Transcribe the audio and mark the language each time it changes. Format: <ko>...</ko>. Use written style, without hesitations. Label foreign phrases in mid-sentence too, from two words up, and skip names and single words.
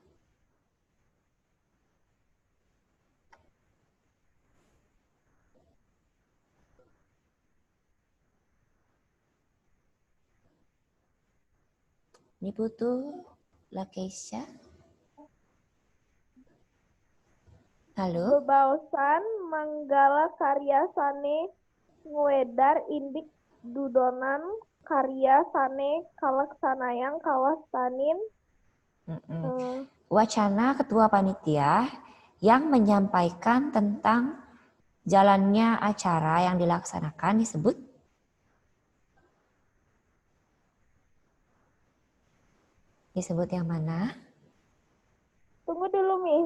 <id>Ini butuh Lakeisha. Halo?</id> <ban>Bebaosan manggala karya sane nguedar indik dudonan karya sane kalaksanayang kawastanin.</ban> <id>Wacana ketua panitia yang menyampaikan tentang jalannya acara yang dilaksanakan disebut yang mana? Tunggu dulu, Miss.</id>